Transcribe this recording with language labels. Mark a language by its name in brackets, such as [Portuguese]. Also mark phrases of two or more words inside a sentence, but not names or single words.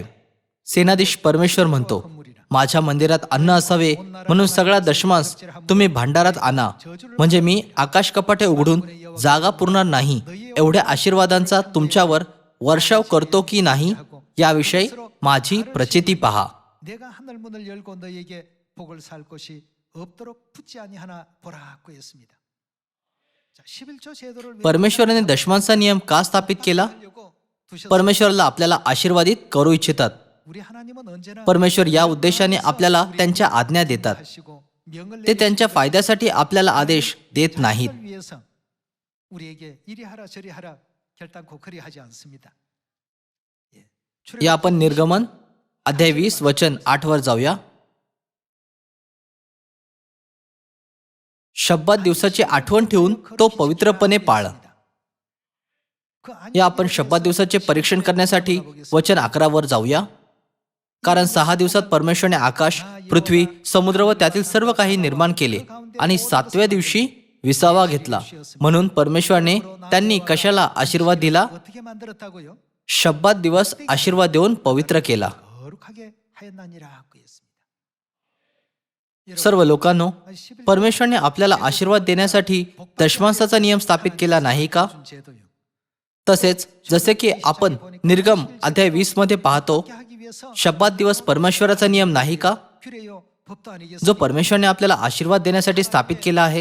[Marathi] सेनाधीश परमेश्वर म्हणतो, माझ्या मंदिरात अन्न असावे म्हणून सगळा दशमांश तुम्ही भांडारात आणा, म्हणजे मी आकाश कपाटे उघडून जागा पुरणार नाही एवढ्या आशीर्वादांचा तुमच्यावर वर्षाव करतो की नाही याविषयी माझी प्रचिती पहा. [Korean] 내가 하늘 문을 열고 너에게 복을 살 것이 없도록 붙지 아니하나 보라고 했습니다. 자, 11조 제도를 왜 [Marathi] परमेश्वराने दशमांचा नियम का स्थापित केला? [Korean] 하려고 두셨- [Marathi] परमेश्वराला आपल्याला आशीर्वादित करू इच्छितात. [Korean] 우리 하나님은 언제나 [Marathi] परमेश्वर या उद्देशाने आपल्याला त्यांच्या आज्ञा देतात. [Korean] 하시고 명을 [Marathi] ते त्यांच्या फायद्यासाठी आपल्याला आदेश देत नाहीत. [Korean] 내리시기 위해서 우리에게 이리 하라 저리 하라 결단코 그리 하지 않습니다. 예. [Marathi] या आपण निर्गमन अध्याय 20 वचन 8 वर जाऊया. शब्बात दिवसाची आठवण ठेवून तो पवित्रपणे पाळ. या आपण शब्बात दिवसाचे परीक्षण करण्यासाठी वचन 11 वर जाऊया. कारण 6 दिवसात परमेश्वराने आकाश, पृथ्वी, समुद्र व त्यातील सर्व काही निर्माण केले आणि 7व्या दिवशी विसावा घेतला. म्हणून परमेश्वराने त्यांनी कशाला आशीर्वाद दिला? [Korean] 어떻게 만들었다고요? [Marathi] शब्बात दिवस आशीर्वाद देऊन पवित्र केला. [Korean] 거룩하게 하였나니라고 했습니다. [Marathi] सर्व लोकांनो, परमेश्वराने आपल्याला आशीर्वाद देण्यासाठी दशमांशाचा नियम स्थापित केला नाही का? [Korean] 제도요. [Marathi] तसेच जसे की आपण निर्गम अध्याय 20 मध्ये पाहतो, शब्बात दिवस परमेश्वराचा नियम नाही का, जो परमेश्वरने आपल्याला आशीर्वाद देण्यासाठी स्थापित केला आहे.